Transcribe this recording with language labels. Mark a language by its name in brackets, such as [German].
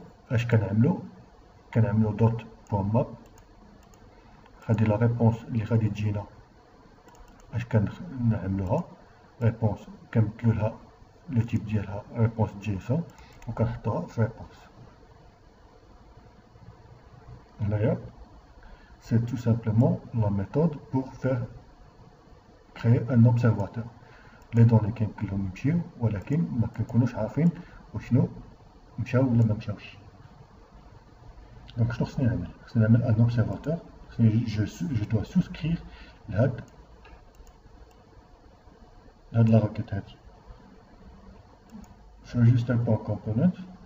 [Arabic] اش كنعملو دوت بوان ماب. غادي لا ريبونس اللي غادي تجينا اش كنعملوها ريبونس كنبدلو لها لو تيب ديالها ريبونس جيسون وكنحطوها في ريبونس. [French] هنايا c'est tout simplement la méthode pour faire créer un observateur. [Arabic] les données كلهم يمشيو ولكن ما كنكونوش عارفين وشنو مشاو ولا ما مشاوش. دونك شنو خصني نعمل؟ خصني نعمل ان observateur. [French] je dois souscrire [Arabic] لهاد لا راكيت هادي في register.component.